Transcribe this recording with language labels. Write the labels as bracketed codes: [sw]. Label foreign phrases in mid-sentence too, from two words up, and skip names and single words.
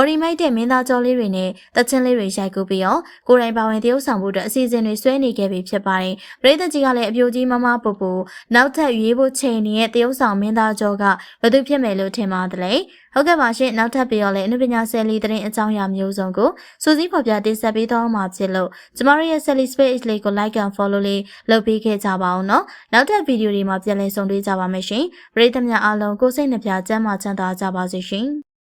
[my] ဒီမိုက်တဲ့မင်းသားကျော်လေးတွေနဲ့တချင်းလေးတွေရိုက်ကူးပြီးတော့ကိုယ်တိုင်ပါဝင်တရုပ်ဆောင်ဖို့အတွက်အစီအစဉ်တွေဆွဲနေခဲ့ပြီဖြစ်ပါတယ်ပရိသတ်ကြီးကလည်းအပြိုကြီးမမဘိုဘိုနောက်ထပ်ရွေးဖို့ချိန်နေတဲ့တရုပ်ဆောင်မင်းသားကျော်ကဘယ်သူဖြစ်မယ်လို့ထင်ပါတယ်လဲဟုတ်ကဲ့ပါရှင်နောက်ထပ်ပြီးတော့လည်းအနုပညာဆယ်လီသတင်းအကြောင်းအရာမျိုးစုံကိုစူးစီးဖော်ပြတင်ဆက်ပေးသွားမှာဖြစ်လို့ကျမတို့ရဲ့ Sally Space လေးကို [en] like and follow [my] လေးလုပ်ပေးခဲ့ကြပါအောင်နော်နောက်ထပ်ဗီဒီယိုတွေမှာပြန်လည်ဆုံတွေ့ကြပါမယ်ရှင်ပရိသတ်များအားလုံးကိုယ်စိတ်နှပြကျန်းမာချမ်းသာကြပါစေရှင်